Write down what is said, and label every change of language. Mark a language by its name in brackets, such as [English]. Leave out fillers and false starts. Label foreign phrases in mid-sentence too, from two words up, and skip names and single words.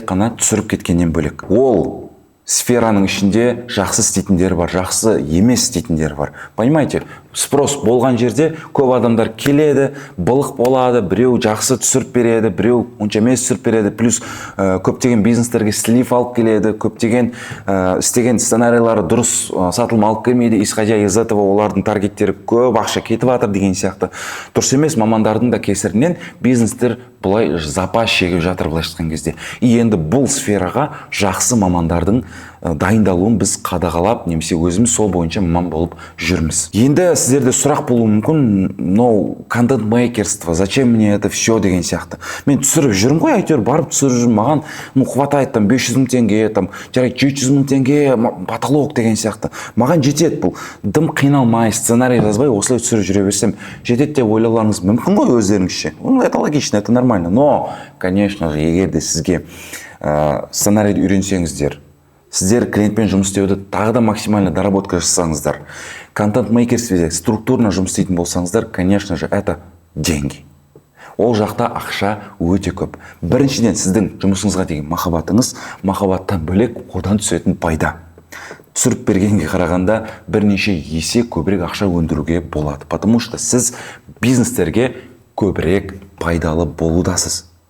[Kazakh] Тек қана түсіріп кеткеннен бөлек. Ол сфераның ішінде жақсы істейтіндер бар, жақсы емес істейтіндер бар. [Russian] Понимаете? [Kazakh] Спрос болған жерде көп адамдар келеді, былық болады, біреу жақсы түсіріп береді, біреу онша емес түсіріп береді, плюс көптеген бизнестерге слив алып келеді, көптеген істеген сценарийлары дұрыс сатылым алып келмейді, [Russian] исходя из этого [Kazakh] олардың таргеттері көп ақша кетіп жатыр деген сияқты. Дұрыс емес, мамандардың да кесірінен бизнестер бұлай запас шегіп жатыр былайша айтқан кезде. И енді бұл сфераға жақсы мамандардың дайындалуын біз қадағалап, немесе өзіміз сол бойынша маман болып жүрміз. Енді сіздерде сұрақ болуы мүмкін, [Russian] но контент-мейкерство, зачем мне это все [Kazakh] деген сияқты. Мен түсіріп жүрмін ғой, әйтеуір барып түсіріп жүрмін, маған [Russian] хватает там [Kazakh] 500 мың теңге, там 700 мың теңге потолок деген сияқты. Маған жетеді бұл. Дым қиналмай, сценарий жазбай, осылай түсіріп жүре берсем жетеді деп ойлауларыңыз мүмкін ғой өздеріңізше. [Russian] Это логично, это нормально. Но, конечно же, [Kazakh] егер де сізге сценарийді үйренсеңіздер, сіздер клиентпен жұмыс істеуді тағы да максимально доработка жасасаңыздар, контент-мейкерстведе структурно жұмыс істейтін болсаңыздар, [Russian] конечно же, это деньги. [Kazakh] Ол жақта ақша өте көп. Біріншіден сіздің жұмысыңызға деген махаббатыңыз, махаббаттан бөлек одан түсетін пайда. Түсіріп бергенге қарағанда бірнеше есе көбірек ақша өндіруге болады. [Russian] Потому что [Kazakh] сіз бизнестерге көбірек пайдалы болудасыз.